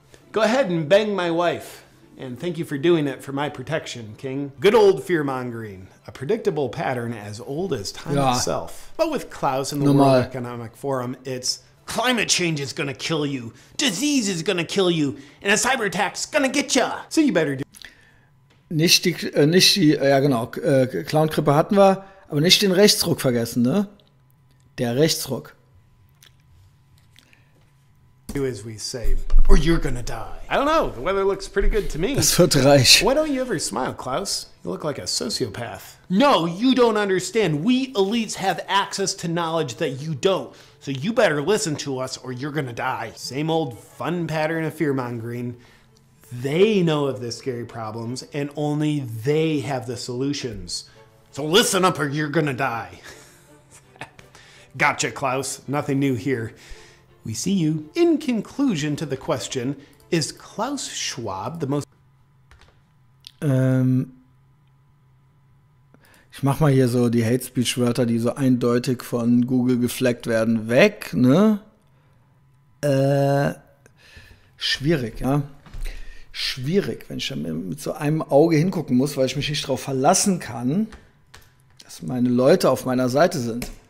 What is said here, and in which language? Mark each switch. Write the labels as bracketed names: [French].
[English] Go ahead and bang my wife. And thank you for doing it for my protection, King. Good old fear-mongering. A predictable pattern as old as time itself. But with Klaus and the World Economic Forum, it's climate change is gonna kill you, disease is gonna kill you, and a cyber attack's gonna get ya. So you better do. [German] Ja genau, Clown-Krippe hatten wir, aber nicht den Rechtsruck vergessen, ne? Der Rechtsruck. [English] Do as we say, or you're gonna die. I don't know, the weather looks pretty good to me. [German] Das wird reich. [English] Why don't you ever smile, Klaus? You look like a sociopath. No, you don't understand. We elites have access to knowledge that you don't. So you better listen to us or you're gonna die. Same old fun pattern of fear-mongering. They know of the scary problems and only they have the solutions. So listen up or you're gonna die. Gotcha, Klaus. Nothing new here. We see you. In conclusion to the question, is Klaus Schwab the most... [German] Ich mach mal hier so die Hate Speech Wörter, die so eindeutig von Google gefleckt werden, weg, ne? Schwierig, ja. Schwierig, wenn ich dann mit so einem Auge hingucken muss, weil ich mich nicht darauf verlassen kann, dass meine Leute auf meiner Seite sind.